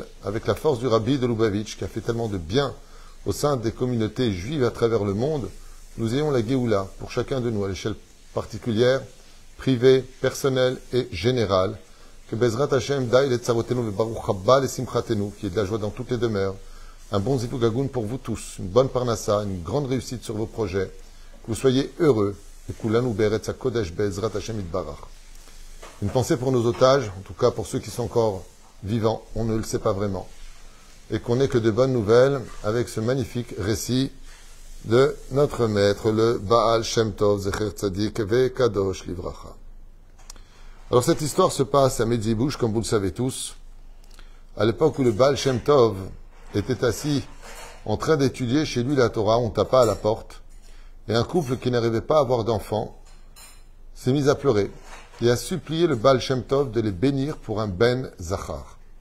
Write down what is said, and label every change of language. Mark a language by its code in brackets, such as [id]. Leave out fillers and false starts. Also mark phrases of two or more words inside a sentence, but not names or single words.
[fr] avec la force du Rabbi de Lubavitch, qui a fait tellement de bien au sein des communautés juives à travers le monde, nous ayons la Géoula pour chacun de nous, à l'échelle particulière, privée, personnelle et générale, que [he] בעזרת השם די לצרותינו ל ברוך הבא לשמחתנו, [fr] qui est de la joie dans toutes les demeures, un bon zivugagoun pour vous tous, une bonne parnassa, une grande réussite sur vos projets, que vous soyez heureux, et [he] כולנו בארץ הקודש בעזרת השם יתברך. [fr] Une pensée pour nos otages, en tout cas pour ceux qui sont encore vivants, on ne le sait pas vraiment, et qu'on n'ait que de bonnes nouvelles avec ce magnifique récit de notre maître, le Baal Shem Tov, [he] זכר צדיק וקדוש לברכה. [fr] Alors cette histoire se passe à Medzibouche, comme vous le savez tous, à l'époque où le Baal Shem Tov était assis en train d'étudier chez lui la Torah, on tapa à la porte, et un couple qui n'arrivait pas à avoir d'enfants s'est mis à pleurer et a supplié le Baal Shem Tov de les bénir pour un [he] בן זכר.